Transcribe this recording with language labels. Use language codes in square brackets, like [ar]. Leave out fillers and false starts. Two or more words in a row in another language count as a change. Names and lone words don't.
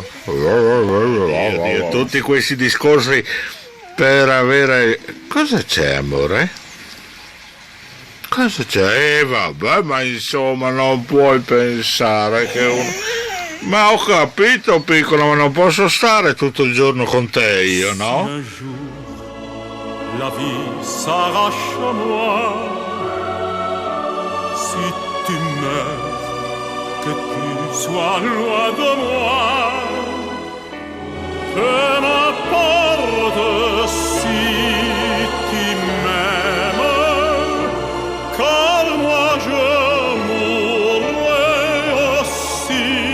[it] Dio, tutti questi discorsi per avere... Cosa c'è, amore? Cosa c'è? Vabbè, ma insomma non puoi pensare che uno... Ma ho capito, piccolo, ma non posso stare tutto il giorno con te io, no? [fr] La vie s'arrache à moi. Si tu meurs, que tu sois loin de moi. Peu m'importe si tu m'aimes, car moi je mourrai aussi.